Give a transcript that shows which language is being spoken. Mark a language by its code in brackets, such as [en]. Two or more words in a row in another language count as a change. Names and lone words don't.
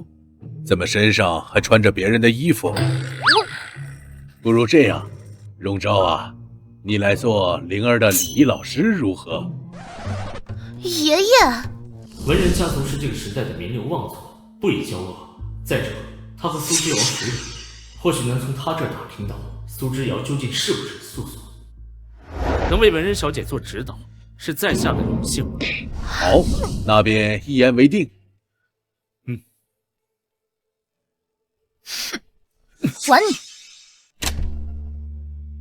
[zh] 怎麼身上還穿着別人的衣服？不如這樣，榮昭啊，你來做靈兒的禮儀老師如何？爺爺，文人家族是這個時代的名流望族，不宜交惡。再者，他和蘇之遙熟人，或許能從他這兒打聽到蘇之遙究竟是不是素素。能為文人小姐做指導，是在下的榮幸。好，那便一言為定。管你！